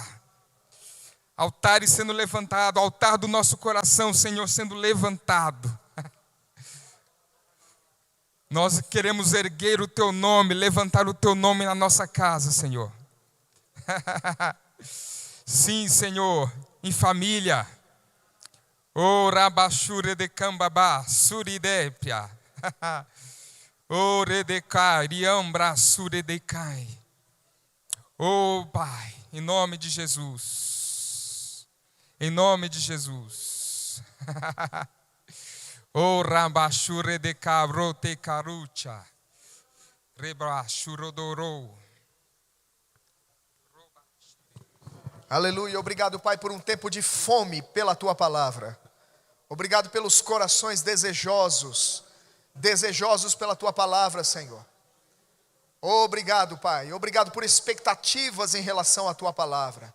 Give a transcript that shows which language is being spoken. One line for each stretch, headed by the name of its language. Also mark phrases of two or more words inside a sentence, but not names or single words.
Portuguese: Altares sendo levantados. Altar do nosso coração, Senhor, sendo levantado. Nós queremos erguer o Teu nome, levantar o Teu nome na nossa casa, Senhor. Sim, Senhor, em família. O rabachure de cambabá, suridépia. O redecai, riambra, suridecai. Oh, Pai, em nome de Jesus. Em nome de Jesus. O rabachure de cabrote carucha. Rebrachurodorou. Aleluia. Obrigado, Pai, por um tempo de fome pela Tua palavra. Obrigado pelos corações desejosos pela Tua palavra, Senhor. Obrigado, Pai. Obrigado por expectativas em relação à Tua palavra.